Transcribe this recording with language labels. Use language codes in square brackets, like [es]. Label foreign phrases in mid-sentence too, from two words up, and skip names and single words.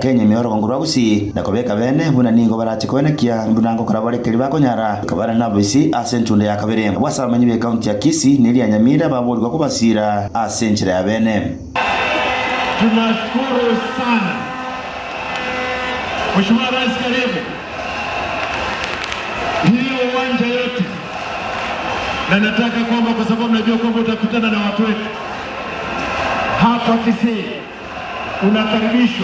[guz] Kenya miyoro ngurwa gusi nakobeka bene buna nigo barachikwene kya mbunango karabare kiri bakonyara kabara nabisi asentunde ya kabere wasamanyi be county ya Kisii nili ya Nyamira babolwa kubasira asenchira ya bene. [sw] Tunashukuru sana Mheshimiwa Rais, karibu hiyo uwanja yote, na nataka kwamba kwa sababu najua kwamba utakutana na watu wetu hapa Kisii, unakaribishwa.